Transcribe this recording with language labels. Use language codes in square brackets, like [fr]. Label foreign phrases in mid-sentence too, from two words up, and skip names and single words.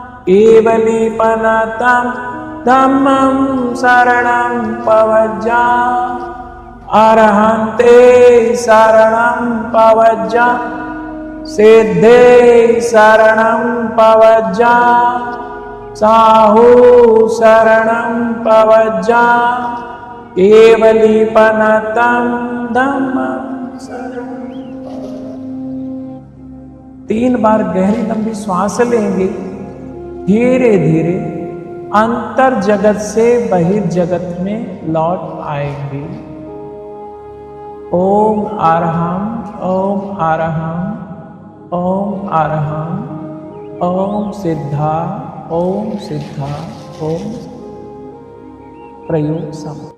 [pra] केवलीपनतं धम्मं शरणं पवज्जामि, अरहंते शरणं पवज्जामि, सिद्धे शरणं पवज्जामि, साहू शरणं पवज्जामि, केवलीपनतं धम्मं शरणं। [hi] 3 बार गहरी लंबी श्वास लेंगे। धीरे धीरे अंतर जगत से बहिर्जगत में लौट आएंगे। [pra] ओम अरहम, ओम अरहम, ओम अरहम, ओम सिद्धा, ओम सिद्धा, ओम प्रयोग सम।